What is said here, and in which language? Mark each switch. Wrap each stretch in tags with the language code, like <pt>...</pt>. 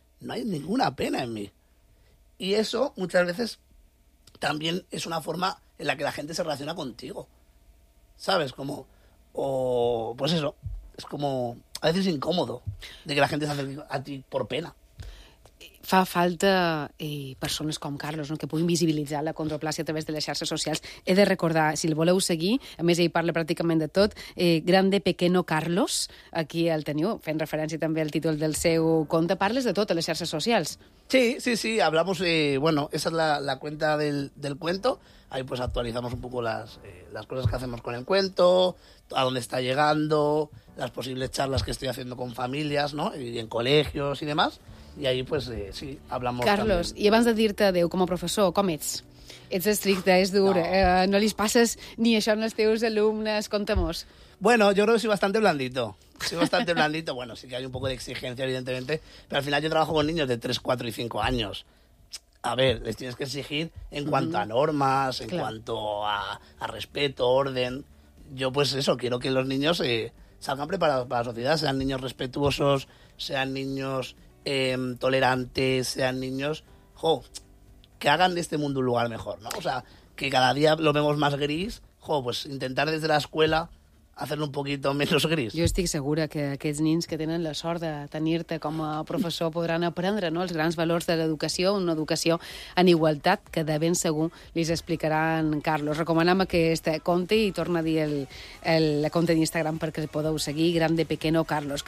<es>No hay ninguna pena en mí. Y eso muchas veces también es una forma en la que la gente se relaciona contigo. ¿Sabes? Como, o pues eso, es como a veces incómodo de que la gente se acerque a ti por pena.</es> <ca>Fa falta persones com Carlos, no?, que puguin visibilitzar la acondroplàsia a través de les xarxes socials. He de recordar, si el voleu seguir, a més ell parla pràcticament de tot, Grande Pequeno Carlos, aquí el teniu, fent referència també al títol del seu compte. Parles de tot a les xarxes socials.</ca> <es>Sí, hablamos, bueno, esa es la cuenta del cuento, ahí pues actualizamos un poco las cosas que hacemos con el cuento, a dónde está llegando, las posibles charlas que estoy haciendo con familias, ¿no?, y en colegios y demás. I ahí, pues, sí, hablamos Carlos, también.</es> <ca>I abans de dir-te adéu com a professor, com ets? Ets estricte, és dur. No. No li passes ni això als teus alumnes, conta-mos.</ca> <es>Bueno, yo creo que soy bastante blandito. Soy bastante blandito. Bueno, sí que hay un poco de exigencia, evidentemente. Pero al final yo trabajo con niños de 3, 4 y 5 años. A ver, les tienes que exigir en cuanto a normas, en cuanto a respeto, orden. Yo, pues eso, quiero que los niños salgan preparados para la sociedad. Sean niños respetuosos, sean niños tolerantes, sean niños... ¡Jo! Que hagan de este mundo un lugar mejor, ¿no? O sea, que cada día lo vemos más gris. ¡Jo! Pues intentar desde la escuela... hacer un poquito menos gris.</es> <ca>Jo estic segura que aquests nens que tenen la sort de tenir-te com a professor podran aprendre, no, els grans valors de l'educació, una educació en igualtat que de ben segur li explicarà en Carlos. Recomanem aquest conte i torna a dir el conte d'Instagram perquè el podeu seguir, gran de pequeño Carlos.</ca>